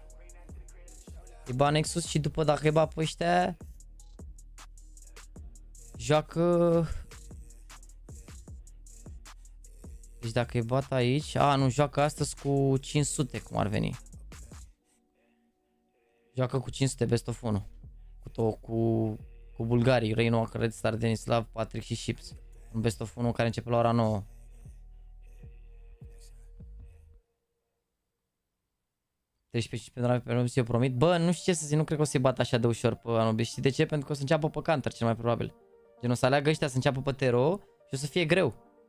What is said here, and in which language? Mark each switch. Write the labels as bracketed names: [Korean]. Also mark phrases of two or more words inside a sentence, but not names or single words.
[Romanian] E bani Nexus și după dacă e bat pe ăștia, joacă... Deci dacă e bat aici, nu, joacă astăzi cu 500, cum ar veni. Joacă cu 500 [English] best of 1. [Romanian] Cu bulgarii, Reino, Red Star, Denislav, Patrick și Ships. Un [English] best of 1 [Romanian] care începe la ora 9. Deci pentru Anubis eu promit. Bă, nu știu ce să zic, nu cred că o să-i bat așa de ușor pe Anubis. Știi de ce? Pentru că o să înceapă pe Counter, cel mai probabil. Gen o să aleagă ăștia să înceapă pe Tero și o să fie greu.